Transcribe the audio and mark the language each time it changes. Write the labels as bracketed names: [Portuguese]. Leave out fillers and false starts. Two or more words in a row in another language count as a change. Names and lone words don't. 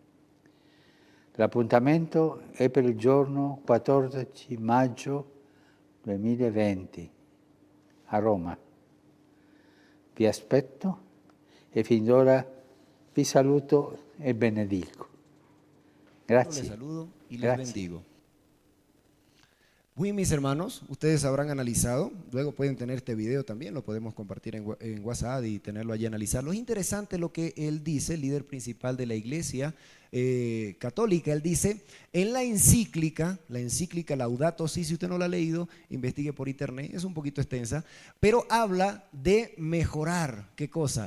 [Italian] L'appuntamento è per il giorno 14 maggio 2020 a Roma. Vi aspetto e fin d'ora vi saluto e benedico. Grazie. [Spanish] Les saludo y les Gracias. bendigo. Muy mis hermanos, ustedes habrán analizado, luego pueden tener este video también, lo podemos compartir en WhatsApp y tenerlo allí analizarlo. Es interesante lo que él dice, el líder principal de la iglesia católica. Él dice en la encíclica Laudato Si, si usted no la ha leído, investigue por internet, es un poquito extensa, pero habla de mejorar, ¿qué cosa?